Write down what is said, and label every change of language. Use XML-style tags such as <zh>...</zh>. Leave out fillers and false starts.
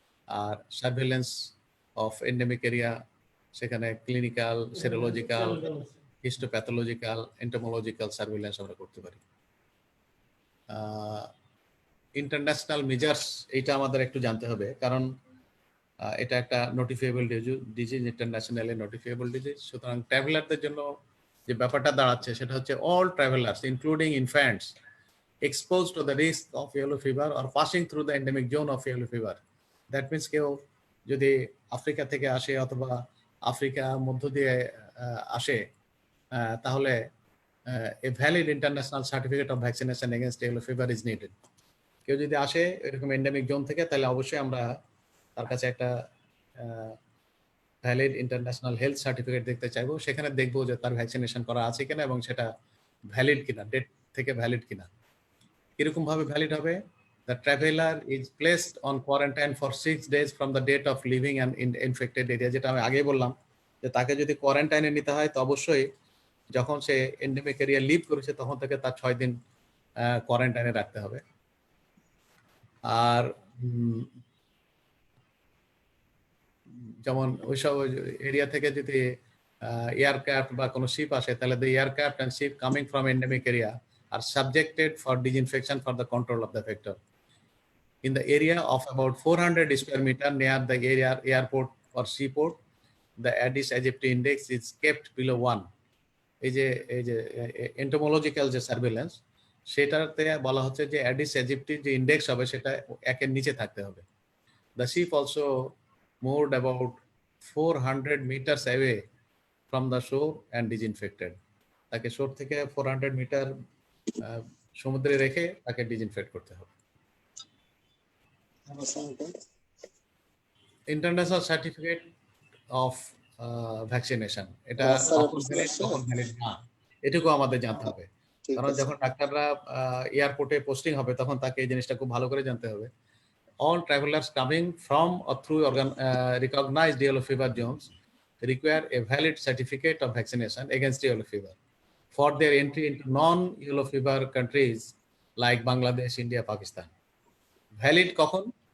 <bn>আর surveillance of endemic area, সেখানে clinical, serological, histopathological, এন্টোমোলজিক্যাল surveillance আমরা করতে পারি। ইন্টারন্যাশনাল মেজার্স, এইটা আমাদের একটু জানতে হবে, কারণ এটা একটা নোটিফিয়েবল ডিজিজ, ইন্টারন্যাশনালি নোটিফিয়েবল ডিজিজ। সুতরাং ট্রাভেলারদের জন্য যে ব্যাপারটা দাঁড়াচ্ছে সেটা হচ্ছে</bn> <en>All travellers including infants exposed to the risk of yellow fever or passing through the endemic zone of yellow fever. That means</en> <bn>কেউ যদি আফ্রিকা থেকে আসে অথবা আফ্রিকা মধ্য দিয়ে আসে, তাহলে</bn> <en>a valid international certificate of vaccination against yellow fever is needed.</en> <bn>কেউ যদি আসে এরকম এন্ডেমিক জোন থেকে, তাহলে অবশ্যই আমরা তার কাছে একটা ভ্যালিড ইন্টারন্যাশনাল হেলথ সার্টিফিকেট দেখতে চাইবো। সেখানে দেখবো যে তার ভ্যাকসিনেশন করা আছে কিনা এবং সেটা ভ্যালিড কিনা, ডেট থেকে ভ্যালিড কিনা। কিরকম ভাবে ভ্যালিড হবে?</bn> <en>The traveler is placed on quarantine for 6 days from the date of leaving an infected area,</en> <bn>যেটা আমি আগেই বললাম যে তাকে যদি কোয়ারেন্টাইনে নিতে হয় তো অবশ্যই যখন সে এন্ডেমিক এরিয়া লিভ করেছে তখন থেকে তার 6 দিন কোয়ারেন্টাইনে রাখতে হবে। আর যেমন ওইসব এরিয়া থেকে যদি এয়ারক্রাফট বা কোনো শিপ আসে, তাহলে</bn> <en>the aircraft and ship coming from endemic area are subjected for disinfection for the control of the vector. In the area of about 400 square meter near the airport or seaport, the Aedes aegypti index is kept below 1.</en> <bn>এই যে এন্টোমোলজিক্যাল যে surveillance, সেটাতে বলা হচ্ছে যে Aedes aegypti যে index হবে সেটা 1 এর নিচে থাকতে হবে।</bn> <en>The ship also moved about 400 meters away from the shore and disinfected.</en> <bn>তাকে শোর থেকে 400 মিটার সমুদ্রে রেখে তাকে ডিসইনফেক্ট করতে হবে। ইন্টারন্যাশনাল সার্টিফিকেট অফ ভ্যাকসিনেশন, এটা কখন ভ্যালিড না এটুকু আমাদের জানতে হবে, কারণ যখন ডাক্তাররা এয়ারপোর্টে পোস্টিং হবে তখন তাকে এই জিনিসটা খুব ভালো করে জানতে হবে।</bn> <en>All travelers coming from or through recognized yellow fever zones require a valid certificate of vaccination against yellow fever for their entry into non-yellow fever countries like Bangladesh, India, Pakistan. Valid কখন?</en>